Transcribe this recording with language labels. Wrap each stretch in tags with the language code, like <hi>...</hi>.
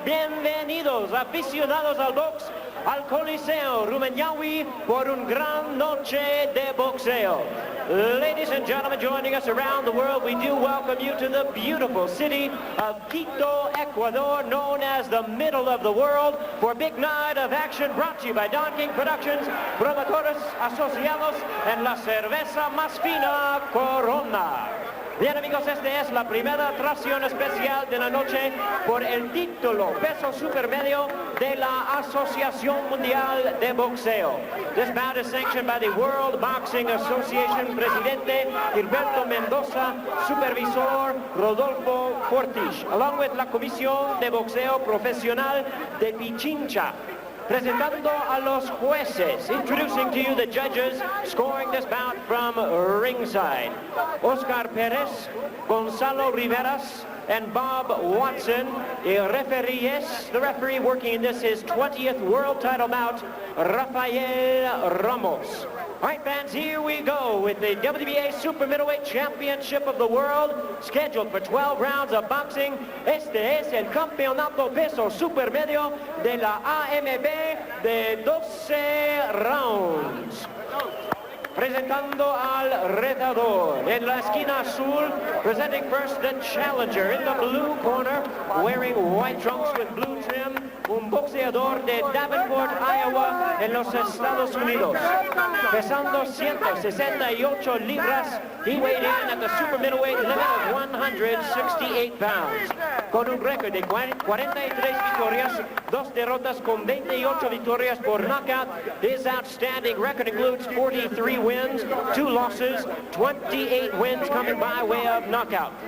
<es>Bienvenidos, aficionados al box, al Coliseo Rumiñahui por un gran noche de boxeo.</es> <en>Ladies and gentlemen, joining us around the world, we do welcome you to the beautiful city of Quito, Ecuador, known as the middle of the world, for a big night of action brought to you by Don King Productions, Promotores Asociados, and La Cerveza Más Fina Corona.</en> <es>Bien, amigos, esta es la primera atracción especial de la noche por el título peso supermedio de la Asociación Mundial de Boxeo.</es> <en>This bout is sanctioned by the World Boxing Association Presidente Gilberto Mendoza, Supervisor Rodolfo Fortis, along with la Comisión de Boxeo Profesional de Pichincha.</en> <es>Presentando a los jueces,</es> <en>introducing to you the judges scoring this bout from ringside. Oscar Perez, Gonzalo Riveras, and Bob Watson. The referee working in this his 20th world title bout, Rafael Ramos. All right, fans, here we go with the WBA Super Middleweight Championship of the World, scheduled for 12 rounds of boxing.</en> <es>Este es el campeonato peso supermedio de la AMB de 12 rounds. Presentando al retador. En la esquina azul,</es> <en>presenting first the challenger. In the blue corner, wearing white trunks with blue trim,</en> <es>un boxeador de Davenport, Iowa, en los Estados Unidos. Pesando 168 libras,</es> <en>he weighed in at the super middleweight limit of 168 pounds.</en> <es>Con un récord de 43 victorias, 2 derrotas con 28 victorias por knockout.</es> <en>His outstanding record includes 43 wins, 2 losses, 28 wins coming by way of knockout.</en>